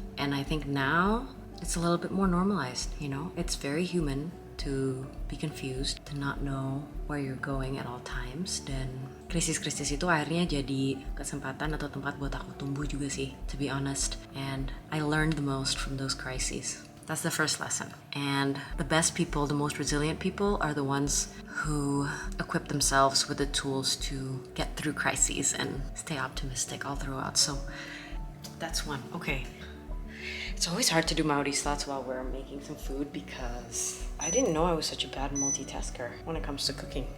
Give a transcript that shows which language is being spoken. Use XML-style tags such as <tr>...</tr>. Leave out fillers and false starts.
<en>And I think now it's a little bit more normalized, you know? It's very human to be confused, to not know where you're going at all times.</en> <id>Dan krisis-krisis itu akhirnya jadi kesempatan atau tempat buat aku tumbuh juga sih,</id> <en>to be honest. And I learned the most from those crises. That's the first lesson. And the best people, the most resilient people are the ones who equip themselves with the tools to get through crises and stay optimistic all throughout. So that's one. Okay. It's always hard to do Maudi's thoughts while we're making some food because I didn't know I was such a bad multitasker when it comes to cooking.</en>